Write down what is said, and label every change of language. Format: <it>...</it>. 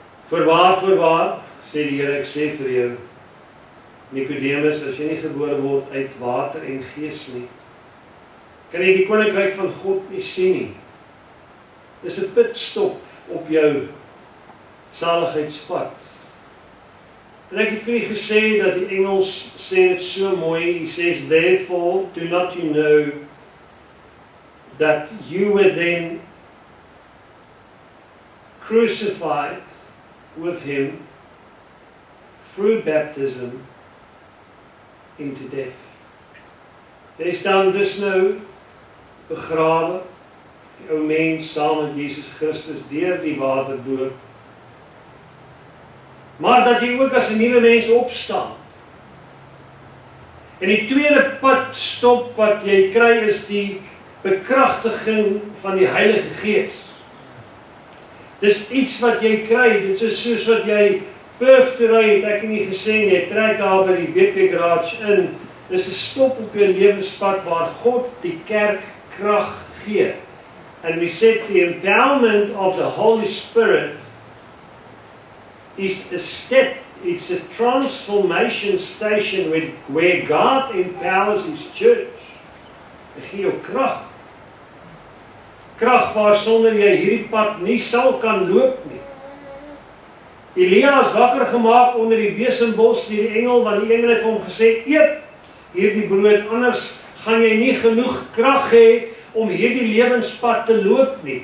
<af>Voorwaar, sê die Here, ek sê vir jou, Nicodemus, as jy nie gebore word uit water en gees nie, kan jy die koninkryk van God nie sien nie. Dis 'n pitstop op jou saligheidspad. En ek het vir u gesê dat die Engels sê dit so mooi,</af> <en>he says, therefore, do not you know that you were then crucified with him through baptism into death.</en> <af>Jy staan dus nou begrawe, die ou mens saam met Jesus Christus deur die waterdoop, maar dat jy ook as 'n nuwe mens opstaan. En die tweede padstop wat jy kry is die bekragtiging van die Heilige Gees. Dis iets wat jy kry, dit is soos wat jy Perth toe ry, het ek nie gesê, jy trek daar by die BP Garage in. Dis 'n stop op jou lewenspad waar God die kerk krag gee.</af> <en>And we said the empowerment of the Holy Spirit is a step, it's a transformation station where God empowers His church.</en> <af>Hy gee jou krag. Krag waar sonder jy hierdie pad nie sal kan loop nie. Elia is wakker gemaak onder die besembos deur die engel, want die engel het vir hom gesê, eet hierdie brood, anders gaan jy nie genoeg krag hê om hierdie lewenspad te loop nie.</af>